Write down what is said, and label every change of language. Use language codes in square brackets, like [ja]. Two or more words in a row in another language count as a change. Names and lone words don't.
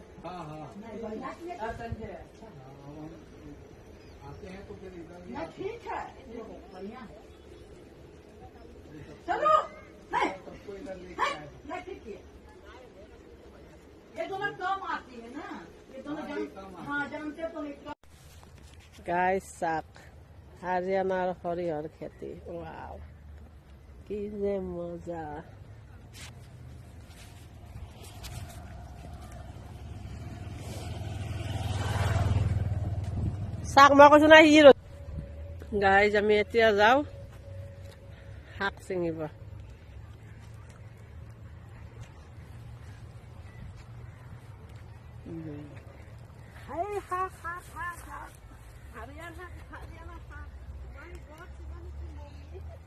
[hi] हाँ हाँ संजय आते हैं तो फिर इधर ठीक है बढ़िया है चलो नहीं ठीक है ये दोनों कम आती है ना ये दोनों हाँ जानते तो नहीं [as] গাইস শাক হাৰিয়ানাৰ সৰিয়হৰ খেতি ৱাও কি যে মজা শাক মই কৈছো না [en] see guys [as] আমি এতিয়া যাওঁ শাক ছিঙিব শাক শাক শাক শাক Haryana Park. [en] My God, you want to move me?